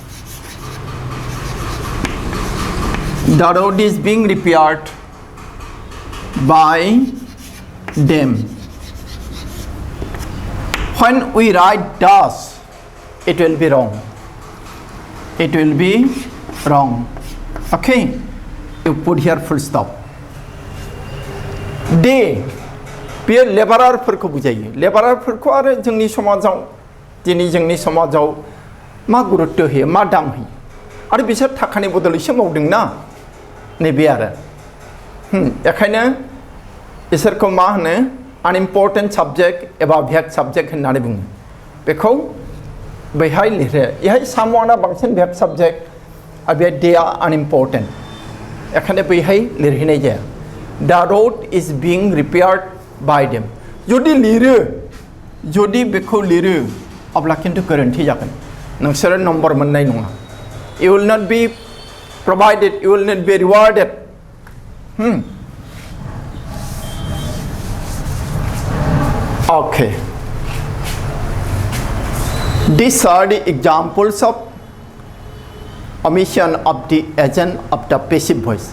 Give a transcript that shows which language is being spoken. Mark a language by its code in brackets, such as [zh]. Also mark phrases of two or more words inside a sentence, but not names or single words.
[en] The road is being repaired by them. When we write does, it will be wrong. It will be wrong. Okay, you put here full stop. [brx] They बेयो लेबारारफोरखौ बुजायो लेबारारफोरखौ आरो जोंनि समाजाव दिनै जोंनि समाजाव मा गुरुत्व होयो मा दाम होयो आरो बिसोर थाखानि बदलैसो मावदोंना नैबे आरो बेखायनो बिसोरखौ मा होनो [en] unimportant subject [brx] एबा [en] vague subject [brx] होननानै बुङो बेखौ बैहाय लिरो इहाय सामवाना बांसिन [en] vague subject [brx] आरो बे डेआ अनइम्परटेन्ट बेखायनो बैहाय लिरहैनाय जाया [en] The road is being repaired by them. [brx] जुदि लिरो जुदि बेखौ लिरो अब्ला किन्तु गोरोन्थि जागोन नोंसोरो नम्बर मोननाय नङा [en] You will not be provided, you will not be rewarded. Okay. These are the examples of omission of the agent of the passive voice.